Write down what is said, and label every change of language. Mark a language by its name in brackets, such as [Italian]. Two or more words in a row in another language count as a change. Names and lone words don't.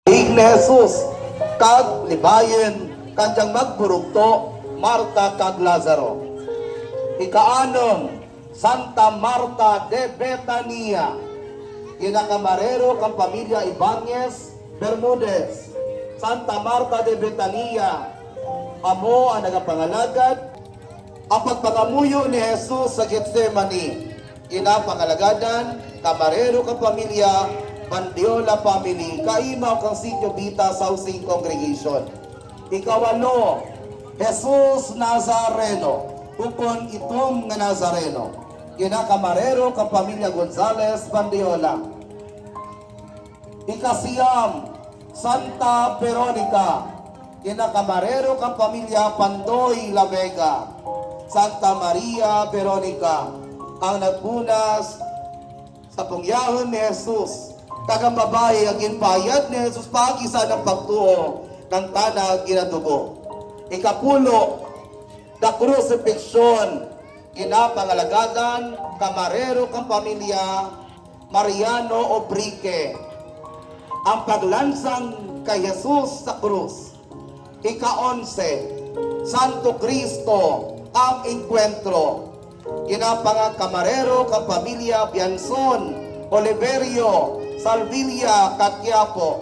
[Hiligaynon] ni Jesus kag libayen kanjang magburugto Marta kag Lazaro. Ikaanom, Santa Marta de Betania, kinakamarero kang pamilya Ibanez Bermudez. Santa Marta de Betania, amo ang nagapangalagad ang pagpangamuyo ni Jesus sa Getsemani. Inapangalagadan, kamarero kang pamilya Bandiola family, kaimaw kang sitio Bita sa Housing Congregation. Ikawalo, Jesus Nazareno, ukon itom nga Nazareno, kinakamarero kang pamilya Gonzales Bandiola. Ikasiyam, Santa Veronica, kinakamarero kang pamilya Pandoy La Vega. Santa Maria Veronica, ang nagpunas sa pungyahon ni Jesus, kagang babae ang ginpayad ni Jesus pagisa ng pagtuo ng tanang ginadugo. Ikapulo, [English] the crucifixion, [Hiligaynon] kinapangalagadan kamarero kang pamilya Mariano Obrique, ang paglansang kay Jesus sa krus. Ika-11, Santo Cristo, ang encuentro, kinapangakamarero kang pamilya Bianson Oliverio Salvilla Catiapo.